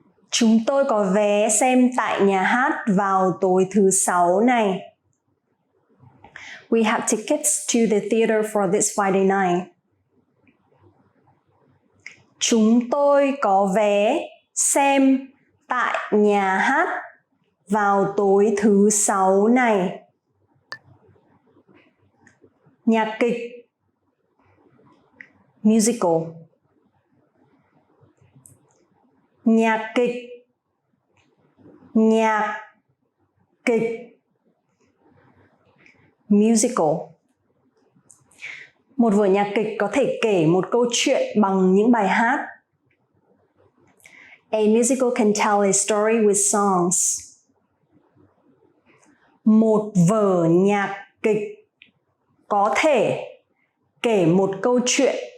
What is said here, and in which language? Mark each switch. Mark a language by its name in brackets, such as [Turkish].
[Vietnamese] Chúng tôi có vé xem tại nhà hát vào tối thứ Sáu này. [English] We have tickets to the theater for this Friday night. [Vietnamese] Chúng tôi có vé xem tại nhà hát vào tối thứ Sáu này. Nhạc kịch, musical. Nhạc kịch, nhạc kịch, musical. Một vở nhạc kịch có thể kể một câu chuyện bằng những bài hát. [English] A musical can tell a story with songs. [Vietnamese] Một vở nhạc kịch có thể kể một câu chuyện